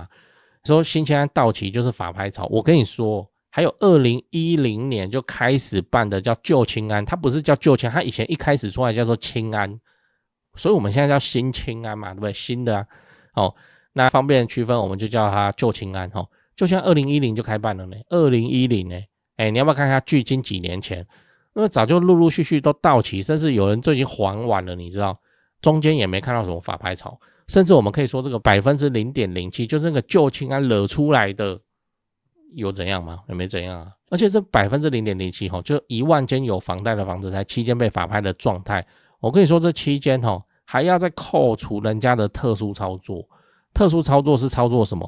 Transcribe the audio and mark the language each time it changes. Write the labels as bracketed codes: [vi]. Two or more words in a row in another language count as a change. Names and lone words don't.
[zh] 說新青安到期就是法拍潮，我跟你說，還有2010年就開始辦的叫舊青安，它不是叫舊青安，它以前一開始出來叫做青安，所以我們現在叫新青安嘛，对不對？新的那方便區分，我們就叫它舊青安就像2010就開辦了呢，2010呢。你要不要看一下距今幾年前？因為早就陸陸續續都到期，甚至有人都已經還完了，你知道，中間也沒看到什麼法拍潮，甚至我們可以說這個 0.07% 就是那個舊青安惹出來的，有怎樣嗎？也沒怎樣啊。而且這 0.07% 就1萬間有房貸的房子才7間被法拍的狀態，我跟你說這7間還要再扣除人家的特殊操作，特殊操作是操作什麼？